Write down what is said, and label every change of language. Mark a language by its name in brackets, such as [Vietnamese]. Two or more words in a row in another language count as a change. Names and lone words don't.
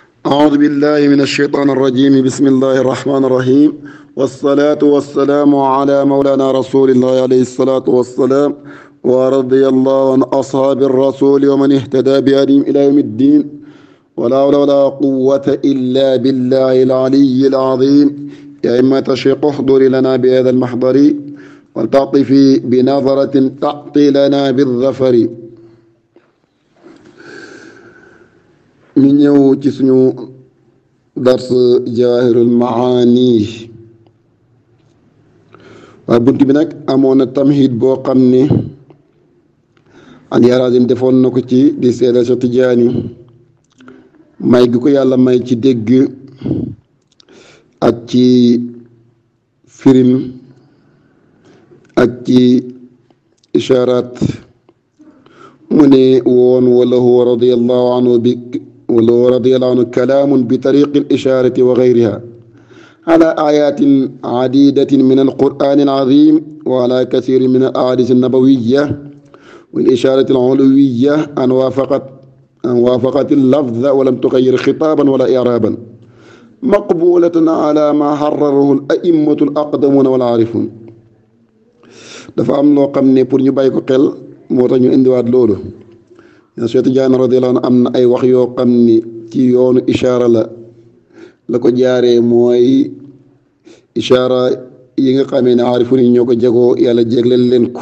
[Arabic] أعوذ بالله من الشيطان الرجيم. بسم الله الرحمن الرحيم، والصلاة والسلام على مولانا رسول الله عليه الصلاة والسلام، ورضي الله عن أصحاب الرسول ومن اهتدى بهديهم إلى يوم الدين. ولا حول ولا قوة إلا بالله العلي العظيم. يا إما الشيخ احضر لنا بهذا المحضر، ولتعطفي بنظرة تعطي لنا بالظفر. [Wolof] ñu ñëw ci suñu dars Jawaahirul Maani. waaye bunt bi nag amoon na tamhid boo xam ne Al-Harazim defoon na ko ci di seedal Cheikh Tidiane may gi ko yàlla may ci dégg ak ci firim ak ci ishaaraat. mu ne woon [Arabic] والله رضي الله عنه كلام بطريق الإشارة وغيرها على آيات عديدة من القرآن العظيم، وعلى كثير من الأحاديث النبوية والإشارة العلوية أن وافقت اللفظ ولم تغير خطابا ولا إعرابا، مقبولة على ما حرره الأئمة الأقدمون والعارفون. [Wolof] dafa am loo xam ne pour ñu bàyyi ko xel moo tax ñu indiwaat loolu. Cheikh Tidiane [Arabic] رضي الله عنه [Wolof] am na ay wax yoo xam ni ci yoonu ishaara la ko jaaree, mooy ishaara yi nga xamee ne aarifu ni ñoo ko jagoo yàlla jégleel leen ko.